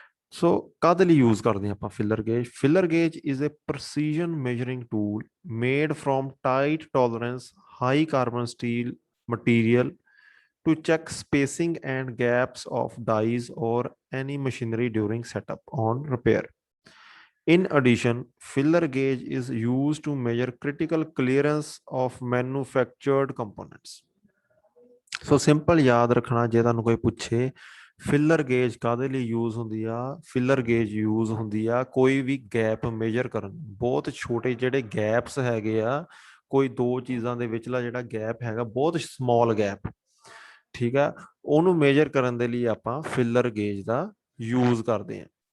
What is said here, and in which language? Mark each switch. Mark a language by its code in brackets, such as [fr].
[pa] ਸੋ ਕਾਹਦੇ ਲਈ ਯੂਜ਼ ਕਰਦੇ ਹਾਂ ਆਪਾਂ filler gauge? [en] Filler gauge is a precision measuring tool made from tight tolerance high carbon steel material to check spacing and gaps of dies or any machinery during setup on repair. In addition, filler gauge is used to measure critical clearance of manufactured components. [pa] So simple याद रखना, जे तुहानू कोई पूछे filler gauge ਕਾਹਦੇ ਲਈ use ਹੁੰਦੀ ਆ, filler gauge use ਹੁੰਦੀ ਆ ਕੋਈ ਵੀ ਗੈਪ ਮੇਜਰ ਕਰਨ। ਬਹੁਤ ਛੋਟੇ ਜਿਹੜੇ ਗੈਪਸ ਹੈਗੇ ਆ, ਕੋਈ ਦੋ ਚੀਜ਼ਾਂ ਦੇ ਵਿਚਲਾ ਜਿਹੜਾ ਗੈਪ ਹੈਗਾ, ਬਹੁਤ ਸਮਾਲ ਗੈਪ, ਠੀਕ ਆ, ਉਹਨੂੰ ਮੇਜਰ ਕਰਨ ਦੇ ਲਈ ਆਪਾਂ ਫਿਲਰ ਗੇਜ ਦਾ ਯੂਜ਼ ਕਰਦੇ ਹਾਂ।